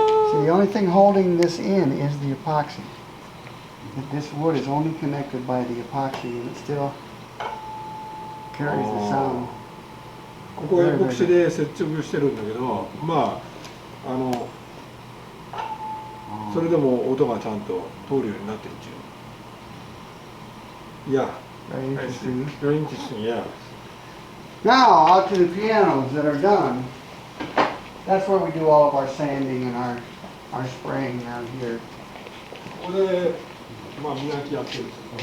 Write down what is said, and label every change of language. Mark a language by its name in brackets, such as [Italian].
[English] So the only thing holding this in is the epoxy. This wood is only connected by the epoxy, and it still carries the sound. [Japanese] ここはエポキシで接着してるんだけど、まあそれでも音がちゃんと通るようになってるっていう。 [English] Yeah. Very interesting. Very interesting, yeah. Now out to the pianos that are done. That's where we do all of our sanding and our spraying around here. [Japanese] ここでまあ磨きやってるんですよ。